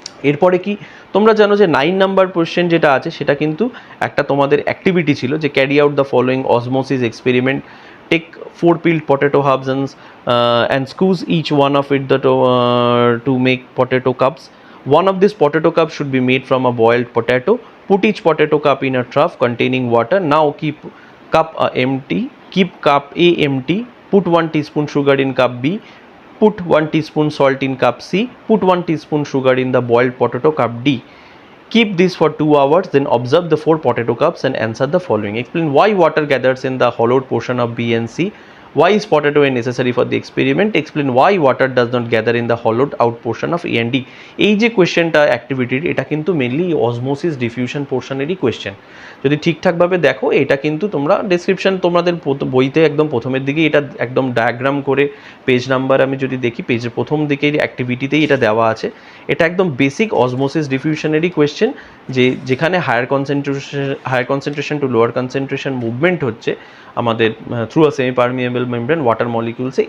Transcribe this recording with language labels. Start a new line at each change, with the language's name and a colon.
Bangla: এরপরে কি, তোমরা জানো যে 9 নাম্বার কোয়েশ্চেন যেটা আছে সেটা কিন্তু একটা তোমাদের অ্যাক্টিভিটি ছিল যে
English: Carry out the following osmosis experiment, take 4 peeled potato halves and squeeze each one of it to make potato cups. One of these potato cups should be made from a boiled potato. Put each potato cup in a trough containing water. Now keep cup A empty. Put 1 teaspoon sugar in cup B. Put 1 teaspoon salt in cup C. Put 1 teaspoon sugar in the boiled potato cup D. Keep this for 2 hours, then observe the 4 potato cups and answer the following. Explain why water gathers in the hollowed portion of B and C. Why is potato A necessary for the experiment? Explain why water does not gather in the hollowed out portion of A and D.
Bangla: এই যে কোয়েশ্চেনটা অ্যাক্টিভিটির, এটা কিন্তু mainly osmosis diffusion পোর্শনেরই question. যদি ঠিকঠাকভাবে দেখো, এটা কিন্তু তোমরা ডেসক্রিপশন তোমাদের বইতে একদম প্রথমের দিকেই এটা একদম ডায়াগ্রাম করে পেজ নাম্বার আমি যদি দেখি, পেজের প্রথম দিকেই অ্যাক্টিভিটিতেই এটা দেওয়া আছে। এটা একদম বেসিক অসমোসিস ডিফিউশনেরই কোয়েশ্চেন, যে যেখানে higher concentration two lower concentration movement হচ্ছে আমাদের through a semi permeable membrane water মলিকিউলসে।